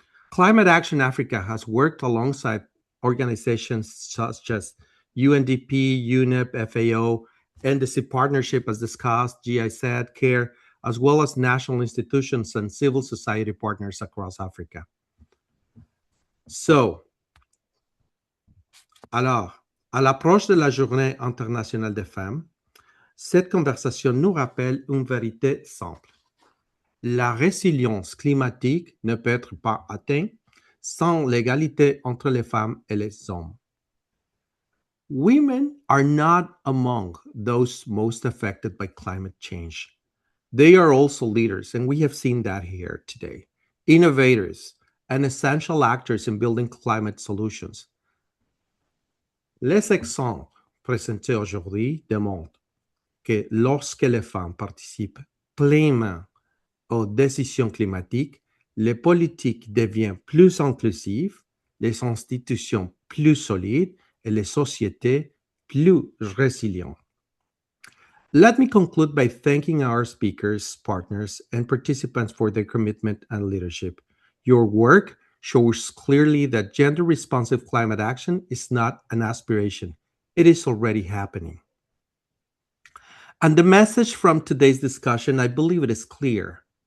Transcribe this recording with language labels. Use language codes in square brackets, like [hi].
[en] Climate Action Africa has worked alongside organizations such as UNDP, UNEP, FAO, NDC Partnership, as discussed, GIZ, CARE, as well as national institutions and civil society partners across Africa. [fr] So, alors, à l'approche de la Journée internationale des femmes, cette conversation nous rappelle une vérité simple. La résilience climatique ne peut être pas atteinte sans l'égalité entre les femmes et les hommes. [en] Women are not among those most affected by climate change. They are also leaders, and we have seen that here today, innovators, and essential actors in building climate solutions. [fr] Les exemples présentés aujourd'hui démontrent que lorsque les femmes participent pleinement aux décisions climatiques, les politiques deviennent plus inclusives, les institutions plus solides et les sociétés plus résilientes. [en] Let me conclude by thanking our speakers, partners, and participants for their commitment and leadership. Your work shows clearly that gender-responsive climate action is not an aspiration. It is already happening. And the message from today's discussion, I believe it is clear.